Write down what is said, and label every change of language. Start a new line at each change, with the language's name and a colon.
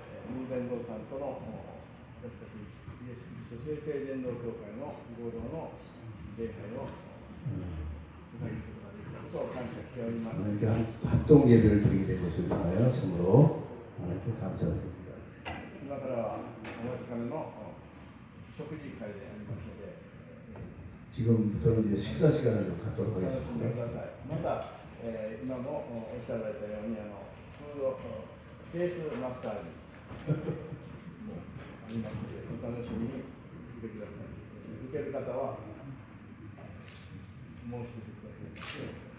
Japanese: 文伝道さんとの私たちイエス・キリスト聖伝道協会の合同の礼拝を主催することを感謝しております。
Korean: 이렇게 합동 예배를 드리게 된 것을 위하여 참으로 하나님께 감사드립니다.
Japanese: 今からはお待ちかねの食事会でありますので、
Korean: 지금부터는 이제 식사 시간을 좀 갖도록
Japanese: お楽しみく
Korean: 하겠습니다.
Japanese: ださい。また、今もおっしゃられたようにフードベースマッサージもありますので、お楽しみにしてください。受ける方は申し出てください。